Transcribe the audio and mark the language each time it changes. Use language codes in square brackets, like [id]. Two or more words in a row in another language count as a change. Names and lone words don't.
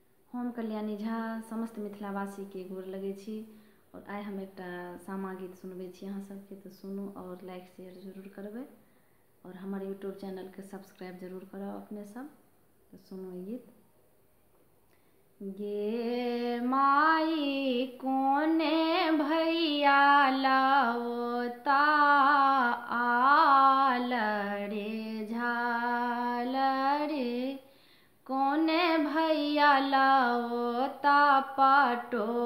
[mai] हम कल्याणी झा समस्त मिथिलावासी के गोर लगे छी और आइ हम एक सामा गीत सुनबे छी अहाँ सबके, तो सुनू और लाइक शेयर जरूर करबे और हमारे यूट्यूब चैनल के सब्सक्राइब जरूर करो अपने सब। तो सुनू ये गीत। गे माई कोने भैया लाओता आल रे झाल रे, कोने भैया लाओता पटोर